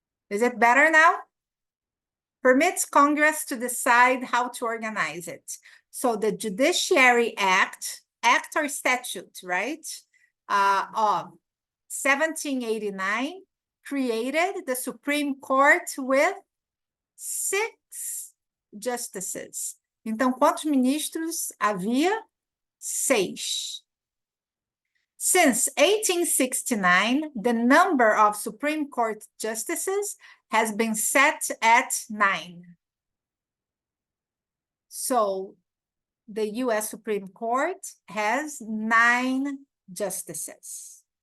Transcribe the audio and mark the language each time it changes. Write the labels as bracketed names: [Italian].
[English] Is it better now? Permits Congress to decide how to organize it. So the Judiciary Act or statute, right? of 1789 created the Supreme Court with 6 justices. [Portuguese] Então, quantos ministros havia? 6. [English] Since 1869, the number of Supreme Court justices has been set at 9. So, the U.S. Supreme Court has 9 justices.